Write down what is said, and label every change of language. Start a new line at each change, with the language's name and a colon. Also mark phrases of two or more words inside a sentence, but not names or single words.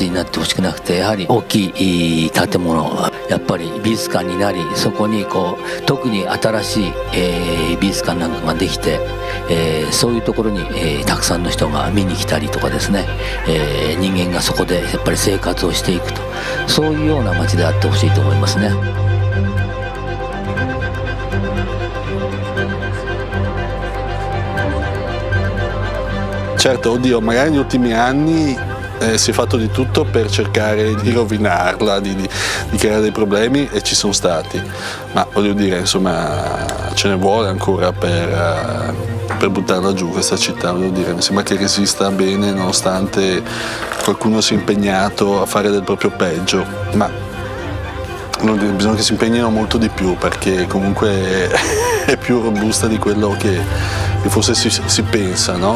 Japanese: になってほしくなくて、やはり大きい建物、やっぱり美術館になり、そこに特に新しい美術館なんかができて、そういうところにたくさんの人が見に来たりとかですね、人間がそこでやっぱり生活をしていくと、そういうような街であってほしいと思いますね。
Italian: Certo, oddio, magari negli ultimi anni si è fatto di tutto per cercare di rovinarla, di creare dei problemi, e ci sono stati, ma voglio dire, insomma, ce ne vuole ancora per buttarla giù questa città, voglio dire, mi sembra che resista bene nonostante qualcuno si è impegnato a fare del proprio peggio, ma bisogna che si impegnino molto di più, perché comunque è più robusta di quello che forse si pensa, no?